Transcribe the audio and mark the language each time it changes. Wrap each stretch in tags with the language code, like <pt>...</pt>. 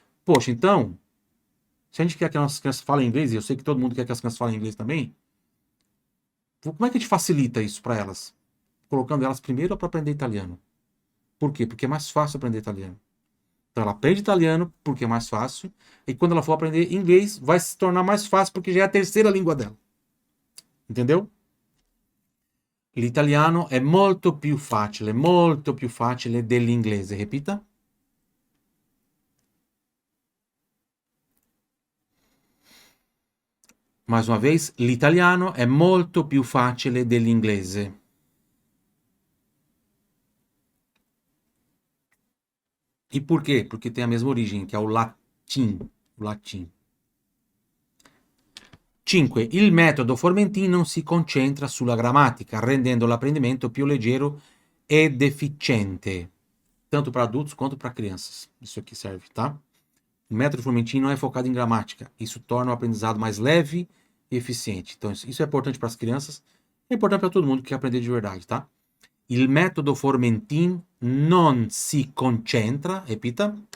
<pt>Poxa, então, se a gente quer que as nossas crianças falem inglês, e eu sei que todo mundo quer que as crianças falem inglês também, como é que a gente facilita isso para elas? Colocando elas primeiro para aprender italiano. Por quê? Porque é mais fácil aprender italiano. Então ela aprende italiano porque é mais fácil, e quando ela for aprender inglês, vai se tornar mais fácil porque já é a terceira língua dela. Entendeu?</pt> <it>L'italiano è molto più facile dell'inglese.</it> <pt>Repita. Mais uma vez,</pt> <it>l'italiano è molto più facile dell'inglese.</it> <pt>E por quê? Porque tem a mesma origem, que é o latim. O latim. 5.</pt> <it>Il metodo Formentin non si concentra sulla grammatica, rendendo l'apprendimento più leggero ed efficiente.</it> <pt>Tanto para adultos quanto para crianças. Isso aqui serve, tá? O método Formentin não é focado em gramática. Isso torna o aprendizado mais leve e eficiente. Então, isso é importante para as crianças. É importante para todo mundo que quer aprender de verdade, tá?</pt> <it>Il metodo Formentin non si concentra.</it> <pt>Repita.</pt>